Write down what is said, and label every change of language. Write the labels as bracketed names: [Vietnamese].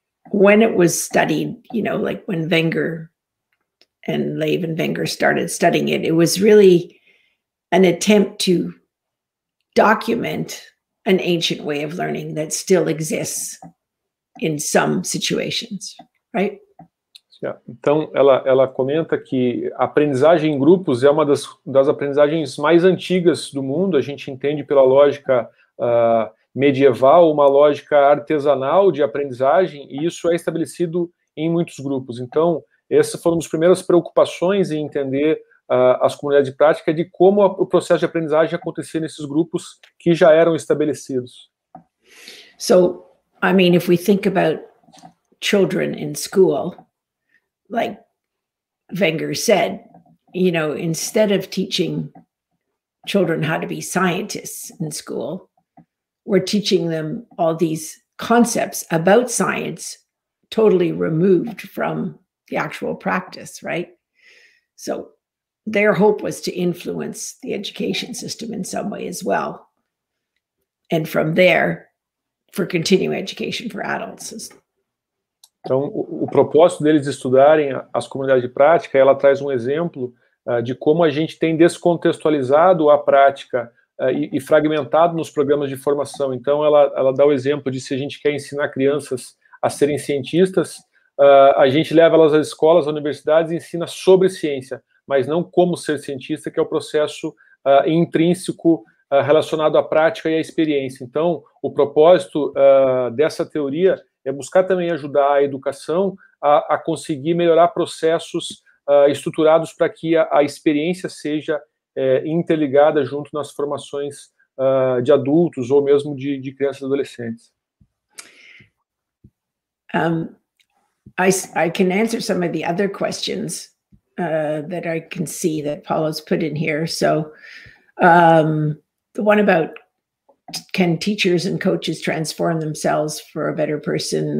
[English] When it was studied, like when Wenger and Lev and Wenger started studying it, it was really an attempt to document an ancient way of learning that still exists in some situations, right? [Portuguese] Então, ela comenta que a aprendizagem em grupos é uma das aprendizagens mais antigas do mundo. A gente entende pela lógica medieval, uma lógica artesanal de aprendizagem, e isso é estabelecido em muitos grupos. Então, essa foi uma das primeiras preocupações em entender as comunidades de prática, de como o processo de aprendizagem acontecia nesses grupos que já eram estabelecidos. [English] So, I mean, if we think about children in school, like Wenger said, instead of teaching children how to be scientists in school, we're teaching them all these concepts about science totally removed from the actual practice, right? So their hope was to influence the education system in some way as well. And from there, for continuing education for adults. [Portuguese] Então, o propósito deles estudarem as comunidades de prática, ela traz um exemplo de como a gente tem descontextualizado a prática e fragmentado nos programas de formação. Então, ela dá o exemplo de se a gente quer ensinar crianças a serem cientistas, a gente leva elas às escolas, às universidades e ensina sobre ciência, mas não como ser cientista, que é o processo intrínseco relacionado à prática e à experiência. Então, o propósito dessa teoria é buscar também ajudar a educação a conseguir melhorar processos estruturados para que a experiência seja interligada junto nas formações de adultos ou mesmo de crianças e adolescentes. [English] I can answer some of the other questions that I can see that Paula's put in here. So the one about, can teachers and coaches transform themselves for a better person?